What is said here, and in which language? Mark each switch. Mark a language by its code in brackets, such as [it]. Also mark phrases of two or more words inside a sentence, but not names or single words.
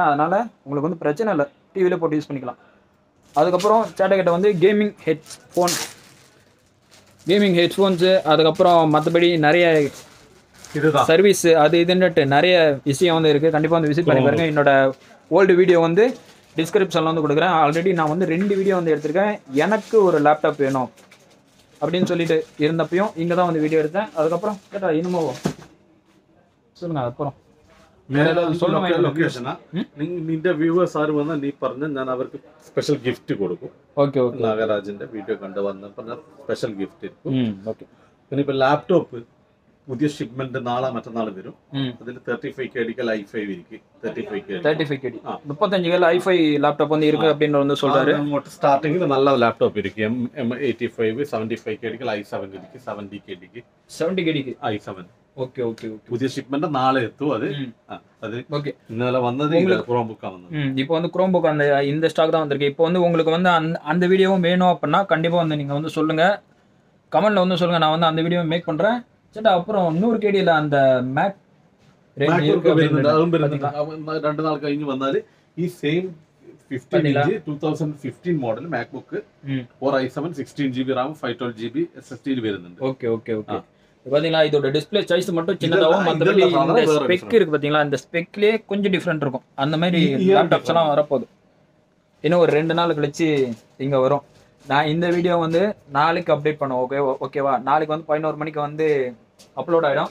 [ta] அதனால் உங்களுக்கு வந்து பிரச்சனை இல்லை, டிவியில் போட்டு யூஸ் பண்ணிக்கலாம். அதுக்கப்புறம் சேட்டக்கிட்ட வந்து [en] gaming headphones, [ta] அதுக்கப்புறம் மற்றபடி நிறைய சர்வீஸ் அது இதுன்னுட்டு நிறைய விஷயம் வந்து இருக்குது. கண்டிப்பாக வந்து விசிட் பண்ணி பாருங்க. என்னோட [en] old video [ta] வந்து டிஸ்கிரிப்ஷனில் வந்து கொடுக்குறேன். ஆல்ரெடி நான் வந்து 2 வீடியோ வந்து எடுத்திருக்கேன். எனக்கு ஒரு லேப்டாப் வேணும் அப்படின்னு சொல்லிட்டு இருந்தப்பையும் இங்கே தான் வந்து வீடியோ எடுத்தேன். அதுக்கப்புறம் கேட்டா இன்னுமோ சொல்லுங்க. அதுக்கப்புறம் [ml] നിന്റെ വ്യൂവേഴ്സ് ആര് വന്നാൽ നീ പറഞ്ഞ ഞാൻ അവർക്ക് [en] special gift [ml] കൊടുക്കും. ഓക്കെ ഓക്കെ. നാഗരാജിന്റെ വീഡിയോ കണ്ട് വന്നപ്പോൾ ഞാൻ [en] special gift [ml] ഇരിക്കും. ഓക്കെ. പിന്നെ ഇപ്പൊ ലാപ്ടോപ്പ് പുതിയ ഷിപ്മെന്റ് നാളെ മറ്റന്നാൾ വരും. അതിൽ 35 KD i5 ഇരിക്കും. 35 KD [ta] 35 i5 ലാപ്ടോപ്പ് வந்து இருக்கு அப்படினு வந்து சொல்றாரு. [ml] അങ്ങോട്ട് സ്റ്റാർട്ടിങ്ങിൽ നല്ല ലാപ്ടോപ്പ് ഇരിക്കും. M85 75 KD i7 ഇരിക്കും. 70 KD i7. [ta] ஓகே ஓகே ஓகே. புதிய ஷிப்மெண்ட் நாளை எத்தும். அது ஓகே. இன்னால வந்தது குரோம் புக் வந்தது. இப்போ வந்து குரோம் புக் அந்த இந்த ஸ்டாக் தான் வந்திருக்கு. இப்போ வந்து உங்களுக்கு வந்து அந்த வீடியோவும் வேணும் அப்படின்னா கண்டிப்பா வந்து நீங்க வந்து சொல்லுங்க, கமெண்ட்ல வந்து சொல்லுங்க. நான் வந்து அந்த வீடியோ மேக் பண்றேன். சேட்டா அப்புறம் 100 KDல அந்த மேக் ரேஞ்ச் இருக்கு அப்படினா [ml] 2 நாள் കഴിഞ്ഞ് വന്നാൽ ഈ സെയിം 15 ഇഞ്ച് 2015 മോഡൽ MacBook Core i7 16 GB RAM 512 GB SSD ൽ വരുന്നുണ്ട്. [ta] ஓகே ஓகே ஓகே. பாத்தீங்களா, இதோட [en] display size [ta] மட்டும் சின்னதாகவும் மற்றபடி இந்த ஸ்பெக் இருக்கு பாத்தீங்களா, இந்த ஸ்பெக்லயே கொஞ்சம் டிஃப்ரெண்ட் இருக்கும். அந்த மாதிரி லேப்டாப்ஸ் எல்லாம் வரப்போகுது. இன்னும் ஒரு 2 நாள் கழிச்சு இங்க வரும். நான் இந்த வீடியோ வந்து நாளைக்கு அப்டேட் பண்ணுவோம். ஓகேவா? நாளைக்கு வந்து 11 மணிக்கு வந்து அப்லோட் ஆயிடும்.